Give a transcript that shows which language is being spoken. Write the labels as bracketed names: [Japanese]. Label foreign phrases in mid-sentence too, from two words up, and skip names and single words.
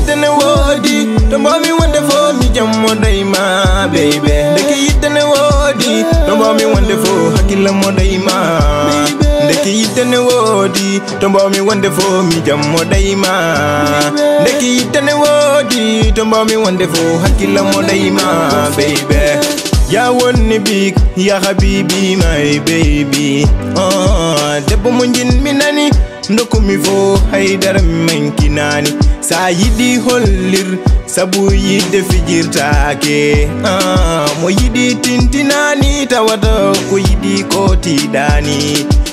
[Fula] yidde ne wodi, to mbomi wonde fo mi jammo dayma, baby. Ndeke yidde ne wodi, to mbomi wonde fo hakkille mo dayma. Ndeke yidde ne wodi, to mbomi wonde fo mi jammo dayma. Ndeke yidde ne wodi, to mbomi wonde fo hakkille mo dayma, baby. Ya wonni big, [Arabic] ya habibi, [English] my baby. [Fula] Ah, debbo mo jinmi nani, dokku mi fo haydara mi manki nani. Sa yiɗi hollir, sabu yidde fijirtake. Ah, mo yiɗi tintinani, tawata ko yiɗi ko tiɗani.